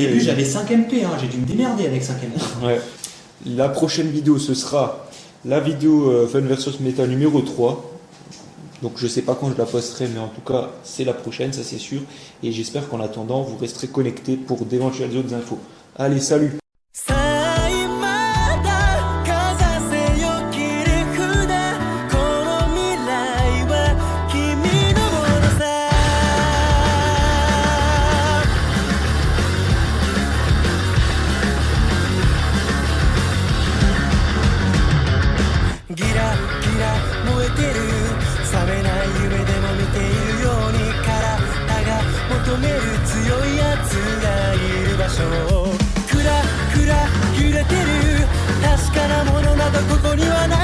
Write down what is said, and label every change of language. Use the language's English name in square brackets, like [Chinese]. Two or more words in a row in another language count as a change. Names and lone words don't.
[French] début j'avais 5 MP, hein, j'ai dû me démerder avec 5 MP. Ouais. La prochaine vidéo, ce sera la vidéo Fun vs Meta numéro 3. Donc je sais pas quand je la posterai, mais en tout cas c'est la prochaine, ça c'est sûr. Et j'espère qu'en attendant, vous resterez connectés pour d'éventuelles autres infos. Allez, salut! [Japanese] さあ今だかざせよ切り札この未来は君のものさギラギラ燃えてる覚めない夢でも見ているように体が求める強いやつがいる場所クラクラ揺れてる確かなものなどここには